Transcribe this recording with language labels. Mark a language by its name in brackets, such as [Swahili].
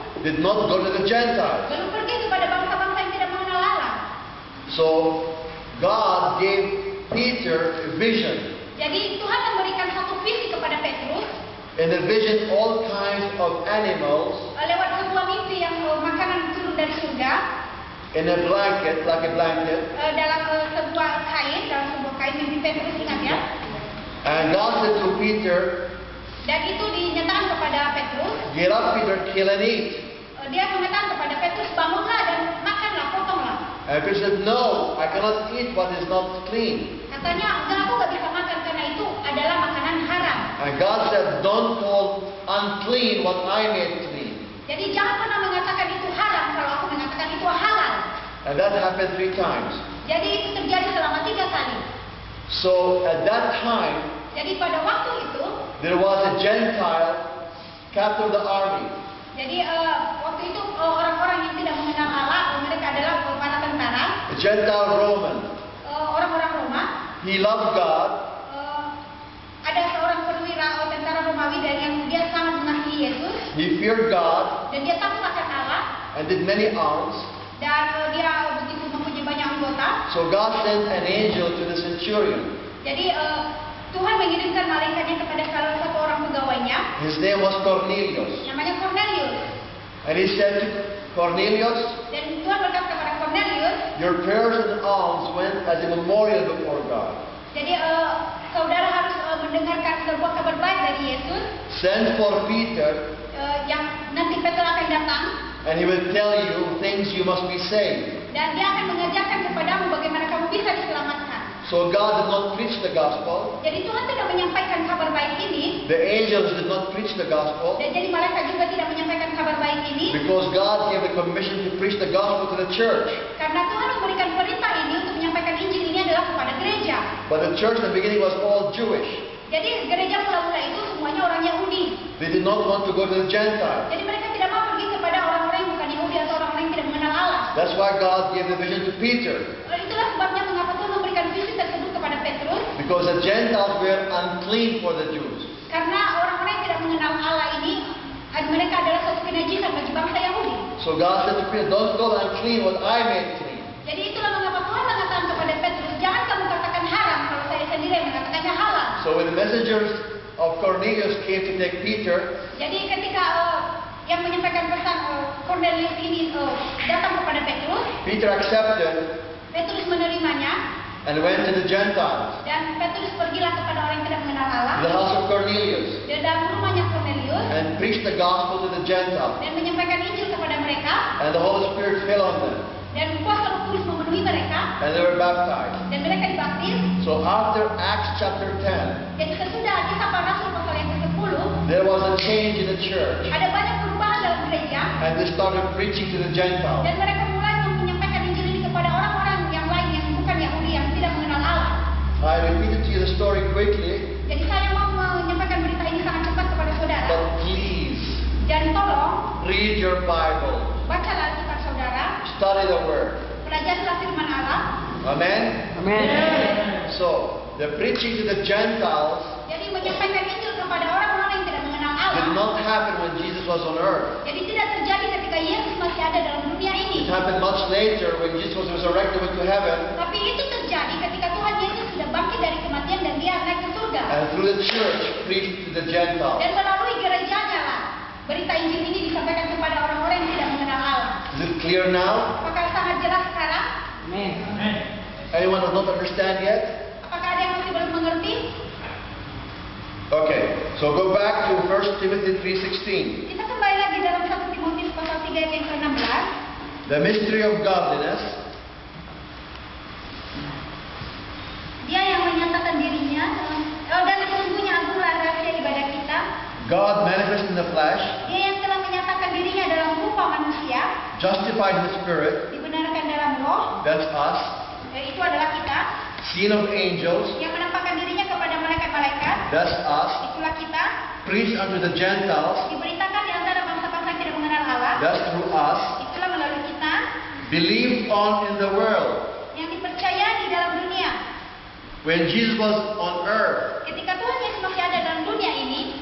[English] did not go to the Gentiles. [Indonesian] belum pergi kepada bangsa-bangsa yang tidak mengenal Allah. [English] So God gave Peter a vision. [Indonesian] Jadi Tuhan memberikan satu visi kepada Petrus [English] In the vision, all kinds of animals [Indonesian] lewat sebuah mimpi yang makanan turun dari surga [English] in a blanket, like a blanket. [Indonesian] dalam sebuah kain mimpi Petrus, ingat ya. [English] And God said to Peter, [Indonesian] Dan itu dinyatakan kepada Petrus. [English] get up, Peter, kill and eat. [Indonesian] Dia mengatakan kepada Petrus, bangunlah dan makanlah, potonglah. [English] And Peter said, no, I cannot eat what is not clean. [Indonesian] Katanya, enggak, aku nggak bisa makan karena itu adalah makanan haram. [English] And God said, don't call unclean what I made clean. [Indonesian] Jadi jangan pernah mengatakan itu haram kalau aku mengatakan itu halal. [English] And that happened 3 times. [Indonesian] Jadi itu terjadi selama 3 kali. [English] So at that time, [Indonesian] Jadi pada waktu itu, [English] there was a Gentile captain of the army. [Indonesian] jadi waktu itu orang-orang yang tidak mengenal Allah, mereka adalah para tentara, [English] A Gentile Roman. [Indonesian] orang-orang Roma. [English] He loved God. [Indonesian] Ada seorang perwira tentara Romawi dan yang dia sangat mengasihi Yesus [English] He feared God [Indonesian] dan dia takut akan Allah [English] and did many alms. [Indonesian] dan dia begitu mempunyai banyak anggota. [English] So God sent an angel to the centurion. [Indonesian] Jadi Tuhan mengirimkan malaikatnya kepada salah satu orang pegawainya, [English] His name was Cornelius. [Indonesian] namanya Cornelius. [English] And he said to Cornelius, [Indonesian] Dan Tuhan berkata kepada Cornelius, [English] your prayers and alms went as a memorial before God. [Indonesian] jadi saudara harus mendengarkan sebuah kabar baik dari Yesus [English] Send for Peter, [Indonesian] yang nanti Petrus akan datang [English] and he will tell you things you must be saved. [Indonesian] dan dia akan mengajarkan kepadamu bagaimana kamu bisa diselamatkan. [English] So God did not preach the gospel. [Indonesian] Jadi Tuhan tidak menyampaikan kabar baik ini, [English] The angels did not preach the gospel. [Indonesian] dan jadi malaikat juga tidak menyampaikan kabar baik ini, [English] Because God gave the commission to preach the gospel to the church. [Indonesian] karena Tuhan memberikan perintah ini untuk menyampaikan Injil ini adalah kepada gereja. [English] But the church in the beginning was all Jewish. [Indonesian] Jadi gereja mula-mula itu semuanya orang Yahudi. [English] They did not want to go to the Gentiles. [Indonesian] Jadi mereka tidak mau pergi kepada orang-orang yang bukan Yahudi atau orang-orang yang tidak mengenal Allah. [English] That's why God gave the vision to Peter. [Indonesian] Itulah sebabnya mengapa Tuhan memberikan visi tersebut kepada Petrus, [English] Because the Gentiles were unclean for the Jews. [Indonesian] karena orang-orang yang tidak mengenal Allah ini, mereka adalah satu kenajisan bagi bangsa Yahudi. [English] So God said to Peter, don't call unclean what I made clean. [Indonesian] Jadi itulah mengapa Tuhan mengatakan kepada Petrus, jangan kamu katakan haram kalau saya sendiri yang mengatakannya halal. [English] So when the messengers of Cornelius came to take Peter, [Indonesian] Jadi ketika yang menyampaikan pesan Cornelius ini datang kepada Petrus, [English] Peter accepted [Indonesian] Petrus menerimanya, [English] and went to the Gentiles, [Indonesian] dan Petrus pergilah kepada orang yang tidak mengenal Allah, [English] to the house of Cornelius, [Indonesian] di dalam rumahnya Cornelius, [English] and preached the gospel to the Gentiles. [Indonesian] dan menyampaikan Injil kepada mereka, [English] And the Holy Spirit fell on them, [Indonesian] dan kuasa Roh Kudus memenuhi mereka, [English] and they were baptized. [Indonesian] dan mereka dibaptis. [English] So after Acts chapter 10, [Indonesian] Jadi sesudah Kisah Para Rasul pasal yang ke-10, [English] there was a change in the church, [Indonesian] ada banyak perubahan dalam gereja, [English] and they started preaching to the Gentiles. [Indonesian] dan mereka mulai menyampaikan Injil ini kepada orang-orang yang lain yang bukan Yahudi, yang tidak mengenal Allah. [English] I repeated to you the story quickly, [Indonesian] Jadi saya mau menyampaikan berita ini sangat cepat kepada saudara. [English] but please [Indonesian] Dan tolong, [English] read your Bible, [Indonesian] bacalah Alkitab saudara, [English] study the Word. [Indonesian] pelajarilah firman Allah. [English] Amen? [Indonesian] Amen. [English] So, the preaching to the Gentiles [Indonesian] Jadi menyampaikan Injil kepada orang-orang yang tidak mengenal [English] did [Indonesian] Allah. [English] not happen when Jesus was on earth. [Indonesian] Jadi tidak terjadi ketika Yesus masih ada dalam dunia [English] It [Indonesian] ini. [English] happened much later when Jesus was resurrected went to heaven, [Indonesian] Tapi itu terjadi ketika Tuhan Yesus sudah bangkit dari kematian dan dia naik ke surga. [English] and through the church preached to the Gentiles. [Indonesian] Dan melalui gerejanya lah, berita Injil ini disampaikan kepada orang-orang yang tidak mengenal Allah. [English] Is it clear now? [Indonesian] Apakah sangat jelas sekarang? Amen. [English] Anyone does not understand yet? [Indonesian] Apakah ada yang masih belum mengerti? [English] Okay, so go back to 1 Timothy 3:16. [Indonesian] Kita kembali lagi dalam 1 Timotius pasal 3 ayat yang ke-16. [English] The mystery of godliness, [Indonesian] Dia yang menyatakan dirinya, dan sesungguhnya agunglah rahasia ibadah kita. [English] God manifest in the flesh, [Indonesian] Dia yang telah menyatakan dirinya dalam [English] justified in the Spirit, [Indonesian] dibenarkan dalam roh, [English] that's us, [Indonesian] itu adalah kita, [English] seen of angels, [Indonesian] yang menampakkan dirinya kepada malaikat-malaikat, [English] that's us, [Indonesian] itulah kita, [English] preached unto the Gentiles, [Indonesian] diberitakan di antara bangsa-bangsa yang tidak mengenal Allah, [English] that's through us, [Indonesian] itulah melalui kita, [English] believed on in the world. [Indonesian] yang dipercayai di dalam dunia. [English] When Jesus was on earth, [Indonesian] Ketika Tuhan Yesus masih ada dalam dunia ini,